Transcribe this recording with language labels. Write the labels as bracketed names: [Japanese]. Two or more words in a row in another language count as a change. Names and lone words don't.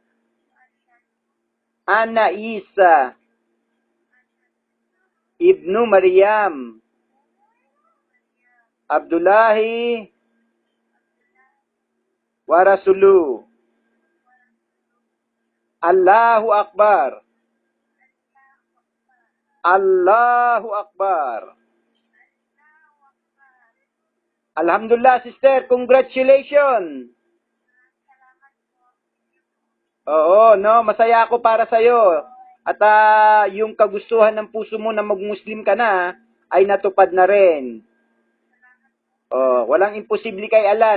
[Arabic] أن عيسى ابن مريم عبد الله ورسوله. الله أكبر. الله أكبر. Alhamdulillah, [English] sister. Congratulations. [Filipino] Oo, no, masaya ako para sa iyo. At yung kagustuhan ng puso mo na mag-Muslim ka na ay natupad na rin. Oh, walang imposible kay Allah.